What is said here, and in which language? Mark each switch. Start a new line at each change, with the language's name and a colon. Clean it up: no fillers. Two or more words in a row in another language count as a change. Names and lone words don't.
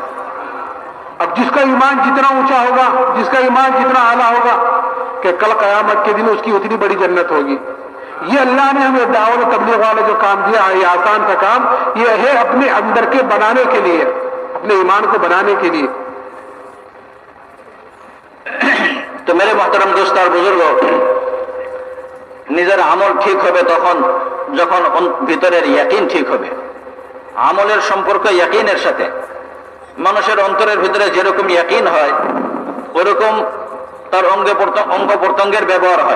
Urdu: اب جس کا ایمان جتنا اونچا ہوگا، جس کا ایمان جتنا اعلیٰ ہوگا کہ کل قیامت کے دن اس کی اتنی بڑی جنت ہوگی. یہ اللہ نے ہمیں دعوت و تبلیغ والا جو کام دیا ہے، یہ آسان کا کام، یہ ہے اپنے اندر کے بنانے کے لیے، اپنے ایمان کو بنانے کے لیے.
Bangla: তো
Urdu: میرے محترم دوست
Bangla: আর বুজুর্গ, নিজের আমল ঠিক হবে তখন যখন ভিতরের ইয়াকিন ঠিক হবে। আমলের সম্পর্ক ইয়াকিনের সাথে। মানুষের অন্তরের ভিতরে যেরকম ইয়াকিন হয় ওরকম তার অঙ্গ প্রত্যঙ্গের ব্যবহার হয়।